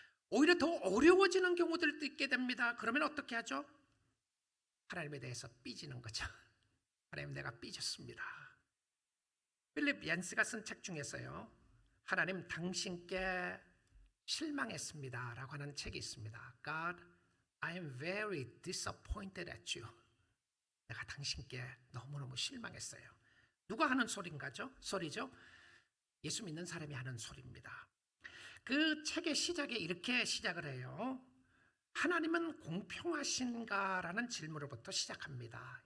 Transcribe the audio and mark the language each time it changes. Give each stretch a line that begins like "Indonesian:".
Korean: 오히려 더 어려워지는 경우들도 있게 됩니다. 그러면 어떻게 하죠? 하나님에 대해서 삐지는 거죠. 하나님 내가 삐졌습니다. 필립 얀스가 쓴 책 중에서요. 하나님 당신께 실망했습니다 라고 하는 책이 있습니다.
English: God, I am very disappointed at you.
Korean: 내가 당신께 너무너무 실망했어요. 누가 하는 소리죠? 예수 믿는 사람이 하는 소리입니다. 그 책의 시작에 이렇게 시작을 해요. 하나님은 공평하신가? 라는 질문으로부터 시작합니다.